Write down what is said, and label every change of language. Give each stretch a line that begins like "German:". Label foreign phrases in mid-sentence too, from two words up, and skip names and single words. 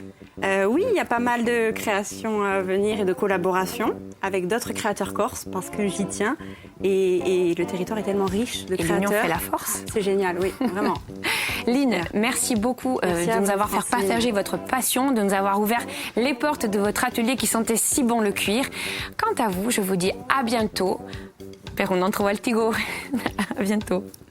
French: Oui, il y a pas mal de créations à venir et de collaborations avec d'autres créateurs corses parce que j'y tiens. Et le territoire est tellement riche de créateurs. L'union fait la force. C'est génial, oui, vraiment. Line, merci beaucoup de nous avoir fait partager votre passion, de nous avoir ouvert les portes de votre atelier qui sentait si bon le cuir. Quant à vous, je vous dis à bientôt.
Corsican: Per un altro Tigor.
French: À bientôt.